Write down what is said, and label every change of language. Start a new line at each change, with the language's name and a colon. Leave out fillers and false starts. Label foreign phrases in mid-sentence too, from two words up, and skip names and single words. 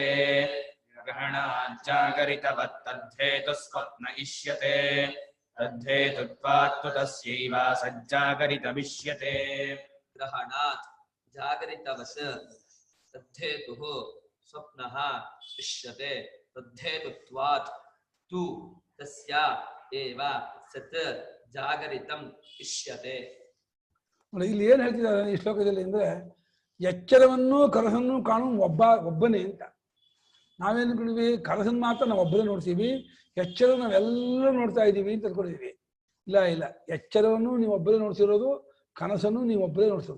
Sanskrit: ಗ್ರಹಣ ಜಾಗರಿತವ ತದ್ದೇತು ಸ್ವಪ್ನ ಇಷ್ಯತೆ. ತದ್ದೇತುತ್ವಾತ್ತು ತಸ್ಯೈವ ಸಜ್ಜಾಗರಿತಮಿಷ್ಯತೆ. ಗ್ರಹಣಾತ್ ಜಾಗರಿತವತ್ ತದ್ದೇತುಃ ಸ್ವಪ್ನಃ ಇಷ್ಯತೆ. ತದ್ದೇತುತ್ವಾತ್ ತು ತಸ್ಯ ಏವ ಸತ್ ಜಾಗರಿತಂ ಇಷ್ಯತೆ.
Kannada: ಇಲ್ಲಿ ಏನ್ ಹೇಳ್ತಿದ್ದಾರೆ ಈ ಶ್ಲೋಕದಲ್ಲಿ ಅಂದ್ರೆ, ಎಚ್ಚರವನ್ನು ಕನಸನ್ನು ಕಾಣುವ ಒಬ್ಬನೇ ಅಂತ. ನಾವೇನು ಅನ್ಕೊಂಡಿವಿ, ಕನಸನ್ನು ಮಾತ್ರ ನಾವು ಒಬ್ಬರೇ ನೋಡ್ತೀವಿ, ಎಚ್ಚರ ನಾವೆಲ್ಲ ನೋಡ್ತಾ ಇದ್ದೀವಿ ಅಂತ ಅನ್ಕೊಂಡಿದೀವಿ. ಇಲ್ಲ ಇಲ್ಲ, ಎಚ್ಚರವನ್ನು ನೀವು ಒಬ್ಬರೇ ನೋಡ್ತಿರೋದು, ಕನಸನ್ನು ನೀವು ಒಬ್ಬರೇ ನೋಡ್ತಿರೋದು.